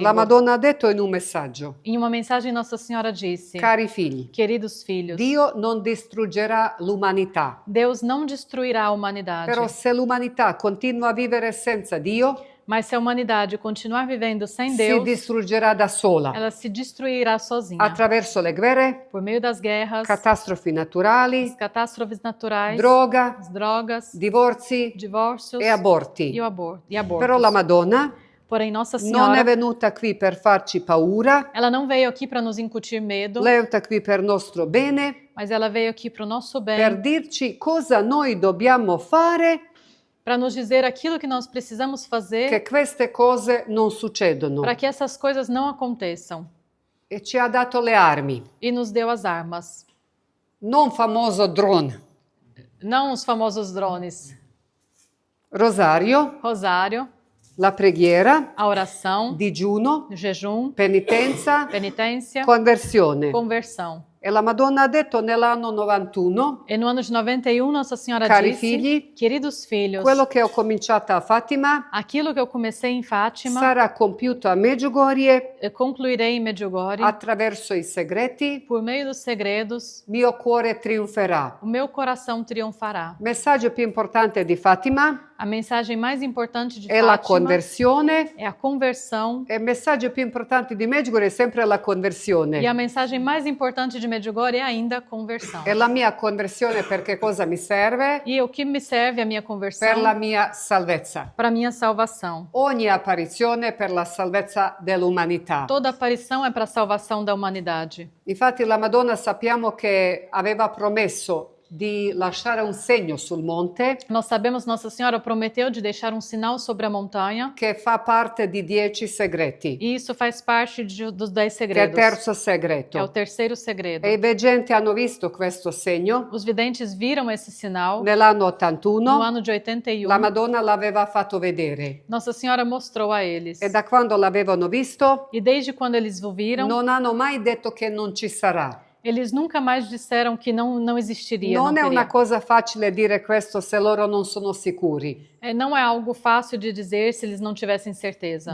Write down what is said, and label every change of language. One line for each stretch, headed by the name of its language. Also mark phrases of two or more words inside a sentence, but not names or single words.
Italian: La Madonna ha detto in un messaggio,
Portuguese: Em uma mensagem Nossa Senhora disse:
Italian: cari figli,
Portuguese: Queridos filhos,
Italian: Dio non distruggerà l'umanità.
Portuguese: Deus não destruirá a humanidade.
Italian: Però se l'umanità continua a vivere senza Dio,
Portuguese: Mas se a humanidade continuar vivendo sem
Italian: si
Portuguese: Deus,
Italian: distruggerà da sola,
Portuguese: ela se destruirá sozinha.
Italian: attraverso le guerre,
Portuguese: Por meio das guerras,
Italian: catastrofi naturali,
Portuguese: as catástrofes naturais,
Italian: droga,
Portuguese: as drogas,
Italian: divorzi
Portuguese: divórcios
Italian: e aborti.
Portuguese: e abortos.
Italian: Però la Madonna
Portuguese: Porém, Nossa
Italian: non è
Portuguese: Senhora,
Italian: venuta qui per farci paura,
Portuguese: ela não veio aqui para nos incutir medo,
Italian: lei è venuta qui per nostro bene,
Portuguese: mas ela veio aqui para o nosso
Italian: per
Portuguese: bem,
Italian: dirci cosa noi dobbiamo fare
Portuguese: para nos dizer aquilo que nós precisamos
Italian: che
Portuguese: fazer
Italian: queste cose non succedono.
Portuguese: para que essas coisas não aconteçam.
Italian: E ci ha dato le armi,
Portuguese: E nos deu as armas.
Italian: non famoso drone,
Portuguese: Não os famosos drones.
Italian: rosario,
Portuguese: Rosário,
Italian: la preghiera,
Portuguese: a oração,
Italian: digiuno,
Portuguese: jejum,
Italian: penitenza,
Portuguese: penitência,
Italian: conversione.
Portuguese: conversão.
Italian: E la Madonna ha detto nell'anno 91,
Portuguese: E no ano de 91, Nossa Senhora
Italian: Cari
Portuguese: disse:
Italian: figli,
Portuguese: Queridos filhos,
Italian: quello che ho cominciato a Fatima
Portuguese: aquilo que eu comecei em Fátima,
Italian: sarà compiuto a Medjugorje
Portuguese: eu concluirei em Medjugorje.
Italian: attraverso i segreti,
Portuguese: Por meio dos segredos,
Italian: mio cuore trionferà.
Portuguese: o meu coração triunfará.
Italian: Messaggio più importante di Fatima
Portuguese: A mensagem mais importante de
Italian: è la
Portuguese: Fátima
Italian: conversione
Portuguese: é a conversão.
Italian: e il messaggio più importante di Medjugorje è sempre la conversione.
Portuguese: E a mensagem mais importante de de Medjugorje é ainda a conversão.
Italian: E la mia conversione per che cosa mi serve?
Portuguese: E o que me serve a minha
Italian: Per
Portuguese: conversão?
Italian: la mia salvezza.
Portuguese: Para a minha salvação.
Italian: Ogni apparizione per la salvezza dell'umanità.
Portuguese: Toda aparição é para a salvação da humanidade.
Italian: Infatti la Madonna sappiamo che aveva promesso di lasciare un segno sul monte
Portuguese: Nós sabemos Nossa Senhora prometeu de deixar um sinal sobre a montanha,
Italian: che fa parte di 10 segreti,
Portuguese: e isso faz parte dos 10
Italian: che è il
Portuguese: segredos.
Italian: terzo
Portuguese: É o
Italian: segreto.
Portuguese: terceiro segredo.
Italian: E i veggenti hanno visto questo segno
Portuguese: Os videntes viram esse sinal
Italian: nell'anno
Portuguese: no
Italian: 81,
Portuguese: ano de 81.
Italian: la Madonna l'aveva fatto vedere
Portuguese: Nossa Senhora mostrou a eles.
Italian: e da quando l'avevano visto
Portuguese: E desde quando eles o viram,
Italian: non hanno mai detto che non ci sarà.
Portuguese: eles nunca mais disseram que não existiria, não
Italian: Non è una
Portuguese: teria.
Italian: cosa facile dire questo se loro non sono sicuri.
Portuguese: Não é algo fácil de dizer se eles não tivessem certeza.